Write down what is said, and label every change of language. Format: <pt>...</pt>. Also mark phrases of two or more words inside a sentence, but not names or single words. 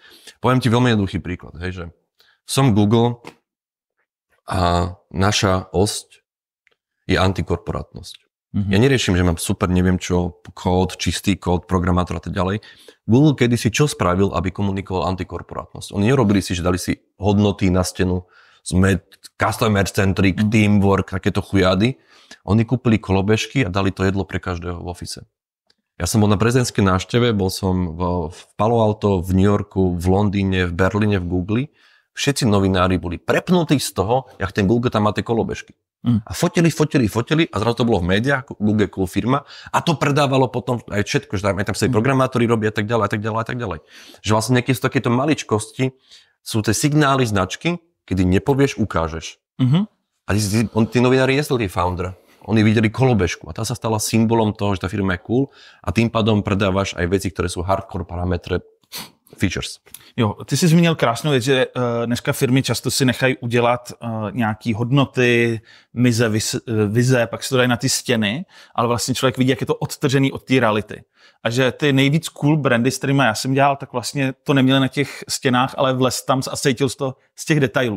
<sk>Poviem ti veľmi jednoduchý príklad, hej, že som Google a naša osť je antikorporátnosť. Ja neriešim, že mám super, neviem čo, kód, čistý kód, programátor a tak ďalej. Google kedysi čo spravil, aby komunikoval antikorporátnosť? Oni nerobili si, že dali si hodnoty na stenu, sme</sk> <en>customer centric,</en> <sk>teamwork, takéto chujady. Oni kúpili kolobežky a dali to jedlo pre každého v office. Ja som bol na prezidentskej návšteve, bol som v Palo Alto, v New Yorku, v Londýne, v Berlíne, v Google. Všetci novinári boli prepnutí z toho, jak ten Google tam má tie kolobežky. A fotili a zrazu to bolo v médiách, Google je cool firma a to predávalo potom aj všetko, že tam sa aj programátori robia a tak ďalej. Že vlastne nejaké z takéto maličkosti sú tie signály značky, kedy nepovieš, ukážeš. A tí novinári nesli tie foundera. Oni videli kolobežku a tá sa stala symbolom toho, že tá firma je cool a tým pádom predávaš aj veci, ktoré sú hardcore parametre features.</sk> <cs>Jo, ty jsi zmínil krásnou věc, že dneska firmy často si nechají udělat nějaký hodnoty, vize, pak si to dají na ty stěny, ale vlastně člověk vidí, jak je to odtržený od té reality. A že ty nejvíc cool brandy, s kterými já jsem dělal, tak vlastně to neměli na těch stěnách, ale vlez tam a cítil to z těch detailů.</cs>